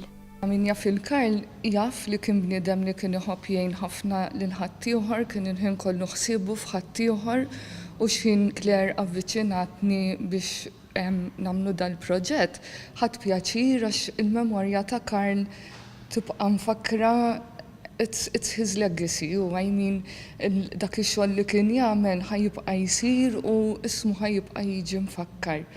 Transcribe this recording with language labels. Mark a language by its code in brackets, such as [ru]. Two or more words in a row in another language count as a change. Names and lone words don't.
[mt] Min jaf il-Karl jaf li kien bniedem li kien iħobb jgħin ħafna lil ħaddieħor, kien inħin kollu ħsiebu f'ħaddieħor u x'in Claire avviċinatni biex nagħmlu dal-proġett. Ħadd pjaċir għax il-memorja ta' Karl tibqa' mfakkra [en] it's his legacy, [mt] u dak ix-xogħol li kien jagħmel ħajibqa' jsir u ismu ħajibqa' jiġi mfakkar.